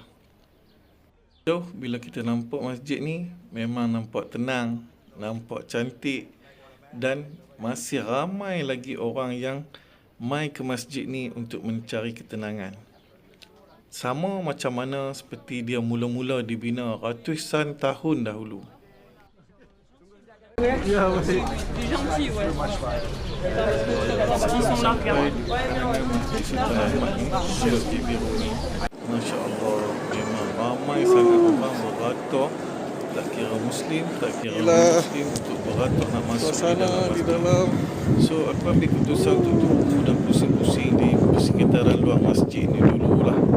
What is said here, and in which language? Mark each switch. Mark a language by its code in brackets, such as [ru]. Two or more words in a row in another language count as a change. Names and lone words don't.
[ms] So, bila kita nampak masjid ni, memang nampak tenang, nampak cantik dan masih ramai lagi orang yang mai ke masjid ni untuk mencari ketenangan. Sama macam mana seperti dia mula-mula dibina ratusan tahun dahulu. [fr] Du gentil, ouais. Ils sont là, regarde. [ar] ما شاء الله, [ms] memang ramai sangat orang beratur tak kira Muslim, tak kira Inilah non-Muslim untuk beratur nak masuk suasana di masjid. dalam. So aku ambil keputusan untuk tunggu dan pusing-pusing di persekitaran luar masjid ni dululah.